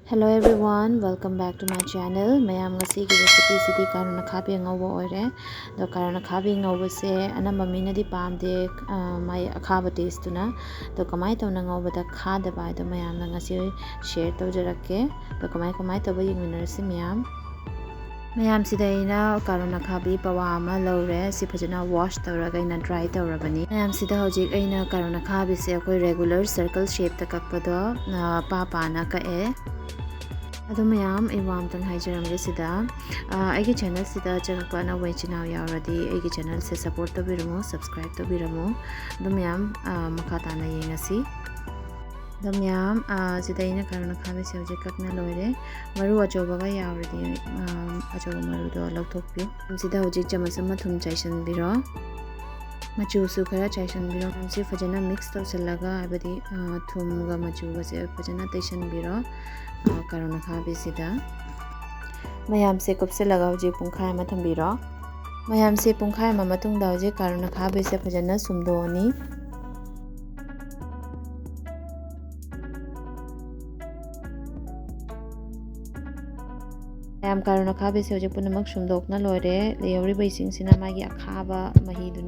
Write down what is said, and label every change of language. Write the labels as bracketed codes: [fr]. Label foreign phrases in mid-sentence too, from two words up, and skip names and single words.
[en] Hello everyone, welcome back to my channel. [mni] Mayam ngasi ki recipe sidi Karol akhabi ngauba oire. Do Karol akhabi ngauba se anamba mina di pamde mai akhaba taste tuna. Do kamai tawna ngauba da khada bai do mayam na ngasi share tawjarakke. Do kamai tawa yengminarasi mayam. mayam sida ina Karol akhabi pawa ama lawre si phajana wash tawraga ina dry tawrabani. mayam sida hojik aina Karol akhabi se akoi regular circle shape ta kakpado pa na ka e. Ado mayam iwam tang haijaramge sida aigi channel sida chakpa na wai chinaw yauradi aigi channel se support tabiramu subscribe tabiramu ado mayam makata na yengasi ado mayam sida ina Karol akhabi se hojik kakna loire maru achoba ga yauradi achoba maru do lauthokpiu sida hojik chamas ama thum chaisan biro machu su khara chaisan biro se fajana mix tawsalaga abadi thum ga machu ga se fajana taisan biro Karol akhabi sida mayam se kupse laga hojik pungkhai ama thambiro mayam se pungkhai ama matungda hojik Karol akhabi se fajana sumdoni mayam Karol akhabi se hojik punamak sumdokna loire leori baising sina magi akhaba mahi duni